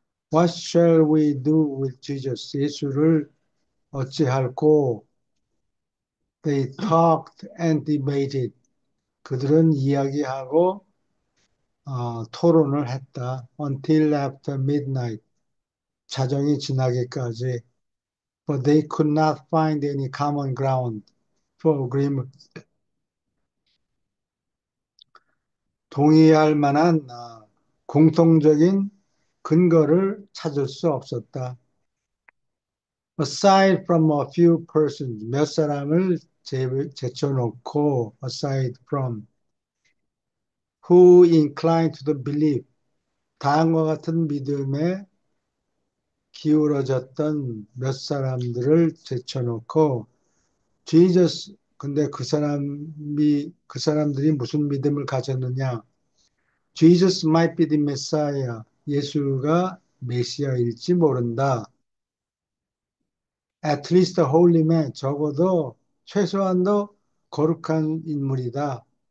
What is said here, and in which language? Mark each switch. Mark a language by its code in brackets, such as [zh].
[en] What shall we do with Jesus? [ko] 예수를 어찌할꼬? [en] They talked and debated. [ko] 그들은 이야기하고 토론을 했다. [en] Until after midnight. [ko] 자정이 지나기까지. [en] But they could not find any common ground for agreement. [ko] 동의할 만한 공통적인 근거를 찾을 수 없었다. [en] Aside from a few persons, [ko] 몇 사람을 제쳐놓고, [en] aside from, who inclined to the belief, [ko] 다음과 같은 믿음에 기울어졌던 몇 사람들을 제쳐놓고, Jesus, 근데 그 사람들이 무슨 믿음을 가졌느냐? [en] Jesus might be the Messiah. [ko] 예수가 메시아일지 모른다. [en] at least a holy man, [ko] 적어도 최소한도 거룩한 인물이다.